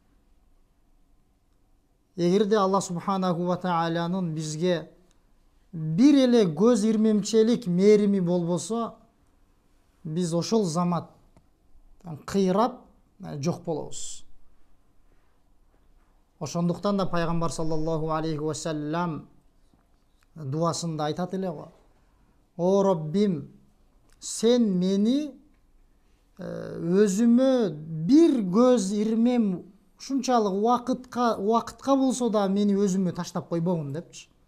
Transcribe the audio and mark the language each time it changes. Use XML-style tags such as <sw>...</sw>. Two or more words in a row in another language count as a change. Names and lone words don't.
<ky>Эгерде Алла</ky> <ar>سبحانه و</ar> <ky>Тааланын бизге бир эле көз ирмемчелик мээрими болбосо, биз ошол замат кыйрап жок болобуз. Ошондуктан да пайгамбар</ky> <ar>صلى الله عليه وسلم</ar> <ky>дуасында айтат эле го: "О Роббим, сен мени өзүмө бир көз ирмем ушунчалык убакытка болсо да мени өзүмө таштап койбогун" депчи.</ky>